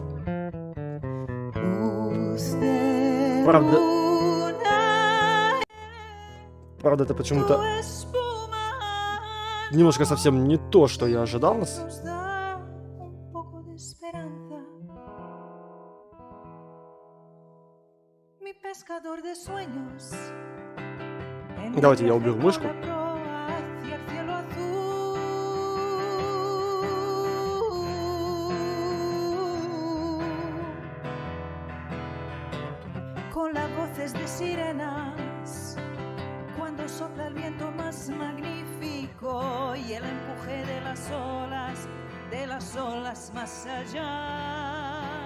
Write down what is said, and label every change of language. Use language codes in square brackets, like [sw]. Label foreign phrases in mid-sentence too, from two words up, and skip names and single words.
[ru] Правда, это почему-то немножко совсем не то, что я ожидал. Давайте я уберу мышку. [es] Con las voces de sirenas, cuando sopla el viento más magnífico y el empuje de las olas más allá.